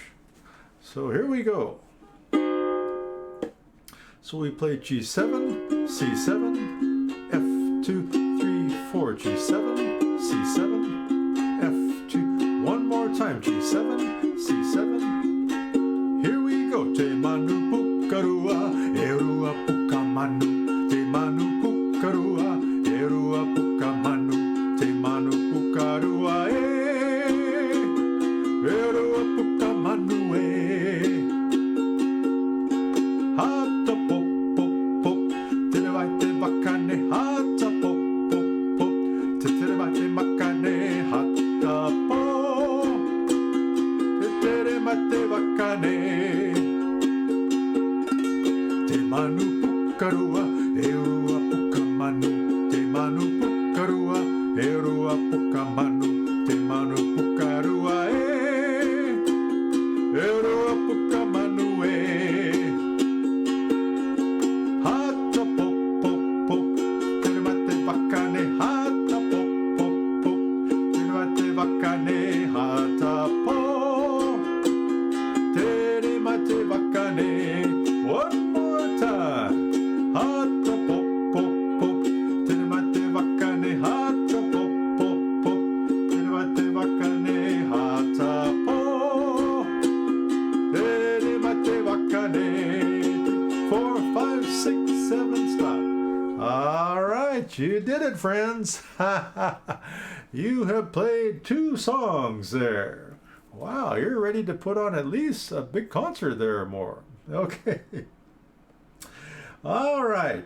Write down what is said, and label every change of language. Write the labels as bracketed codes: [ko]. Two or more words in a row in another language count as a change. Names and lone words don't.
[en] So here we go. So we play G7, C7, F2, 3, 4, G7, C7, F2, one more time, G7, C7. Here we go. [rar] Te manu pukarua, erua pukamanu. Te manu pukarua, erua pukamanu. Te manu pukarua, erua pukamanu, Hata pop pop pop, te vai te vakane. Hata pop pop pop, te vai te vakane. Hata pop, te mate vakane. Te manu pukarua, erua pukamanu. Te manu pukarua, erua pukamanu. Te manu pukarua, erua pukamanu, Hata pop pop pop, te mate vakane. Hata pop pop pop, te mate vakane. Hata pop, te mate vakane. [en] One more time. [rar] Hata pop pop pop, te mate vakane. Hata pop pop pop, te mate vakane. Hata pop, te mate vakane. [en] 4, 5, 6, 7, stop. All right, you did it, friends. You have played 2 songs there. Wow, you're ready to put on at least a big concert there or more. Okay. All right.